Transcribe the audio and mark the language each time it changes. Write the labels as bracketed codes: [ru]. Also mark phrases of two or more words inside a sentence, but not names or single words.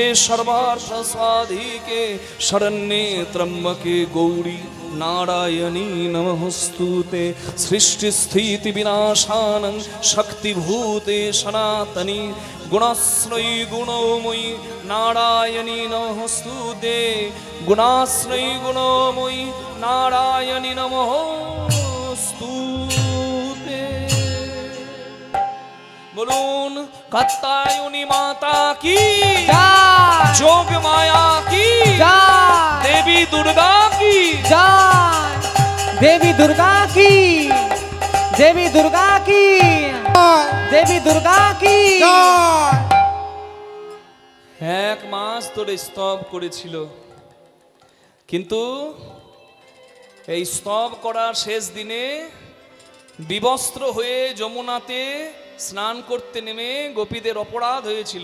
[sa] सर्वार्थसाधिके शरण्ये त्र्यम्बके गौरी नारायणी नमोस्तुते सृष्टिस्थितिविनाशानं शक्तिभूते सनातनी गुणाश्रयी गुणोमयी नारायणी नमोस्तुते गुणाश्रयी गुणोमयी नारायणी नमोस्तुते [hi] बोलून कात्यायनी माता की जय जोग माया की जय देवी दुर्गा की जय देवी दुर्गा की देवी दुर्गा की देवी दुर्गा की [bn] এক মাস ধরে স্তব করেছিল, কিন্তু এই স্তব করার শেষ দিনে বিবস্ত্র হয়ে যমুনাতে স্নান করতে নেমে গোপীদের অপরাধ হয়েছিল।